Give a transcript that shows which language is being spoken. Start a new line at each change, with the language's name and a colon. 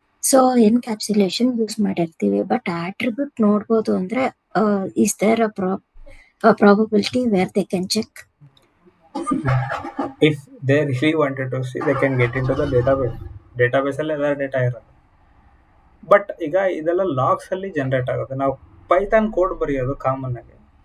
English: So encapsulation use ಮಾಡಿರ್ತೀವಿ. But attribute
Kannada: ನೋಡ್ಬೋದು ಅಂದ್ರೆ
English: Is there a probability where they can check? If they really wanted to see, they can get into the database
Kannada: ಅಲ್ಲಿ ಅದರ data ಇರುತ್ತೆ. But ಈಗ ಇದೆಲ್ಲ logs ಅಲ್ಲಿ generate ಆಗುತ್ತೆ. ನಾವು ಪೈಥಾನ್ ಕೋಡ್ ಬರೆಯೋದು ಕಾಮನ್ ಆಗಿ.